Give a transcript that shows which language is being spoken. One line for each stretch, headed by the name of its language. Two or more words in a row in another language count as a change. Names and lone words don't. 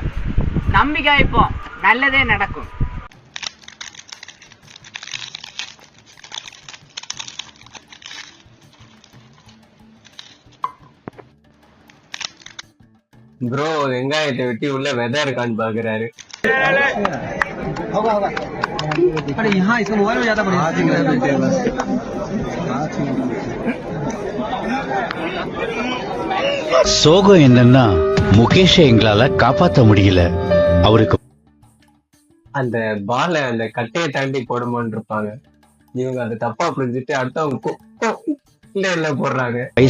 Tamil: நம்பிக்கை வைப்போம், நல்லதே நடக்கும். ப்ரோ வெங்காயத்தை வெட்டி உள்ள வெதை இருக்கான்னு பாக்குறாரு.
Hindi: अरे यहाँ इसका मोबाइल में ज्यादा
Tamil: சோகம் என்னன்னா முகேஷை எங்களால காப்பாற்ற முடியல. அவருக்கு அந்த பாலை அந்த கட்டையை தாண்டி போடுமான்னு இருப்பாங்க. இவங்க அதை தப்பா புரிஞ்சுட்டு அடுத்தவங்க இல்ல போடுறாங்க.